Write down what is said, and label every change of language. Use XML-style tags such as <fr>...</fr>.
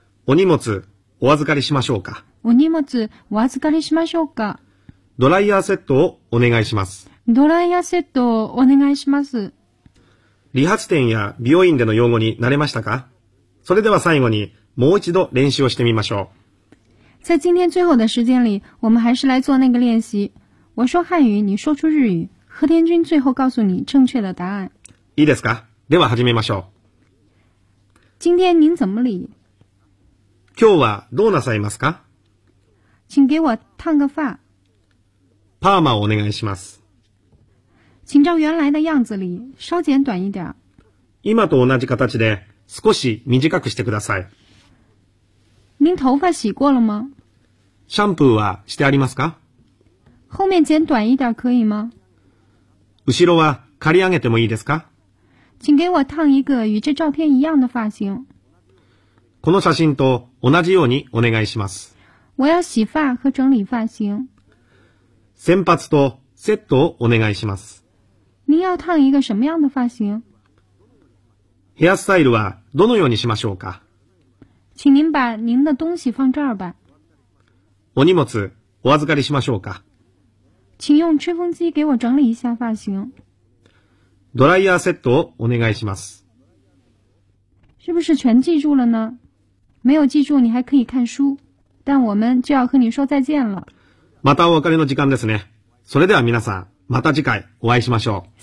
<ja>お荷物お預かりしましょうか？お荷物お預かりしましょうか？ドライヤーセットをお願いします。ドライヤーセットをお願いします。理髪店や美容院での用語に慣れましたか？それでは最後にもう一度練習をしてみましょう。</ja> <zh>在今天最后的时间里，我们还是来做那个练习。我说汉语，你说出日语。和田君最后告诉你正确的答案。</zh> <ja>いいですか？では始めましょう。</ja> <zh>今天您怎么理？</zh> <ja>今日はどうなさいますか？</ja> <zh>请给我烫个发。</zh> <ja>パーマをお願いします。</ja> <zh>请照原来的样子里稍剪短一点。</zh> <ja>今と同じ形で少し短くしてください。</ja> <zh>您头发洗过了吗？</zh> <ja>シャンプーはしてありますか？</ja> <zh>后面剪短一点可以吗？</zh> <ja>後ろは刈り上げてもいいですか？</ja> <zh>请给我烫一个与这照片一样的发型。</zh> <ja>この写真と同じようにお願いします。</ja> <zh>我要洗发和整理发型。</zh> <ja>先発とセットをお願いします。</ja> <zh>您要烫一个什么样的发型？</zh> <ja>ヘアスタイルはどのようにしましょうか？</ja> <zh>请您把您的东西放这儿吧。</zh> <ja>お荷物お預かりしましょうか？</ja> <zh>请用吹风机给我整理一下发型。</zh> <ja>ドライヤーセットをお願いします。</ja> <zh>是不是全记住了呢？没有记住，你还可以看书，但我们就要和你说再见了。</zh> <ja>またお別れの時間ですね。それでは皆さん、また次回お会いしましょう。</ja>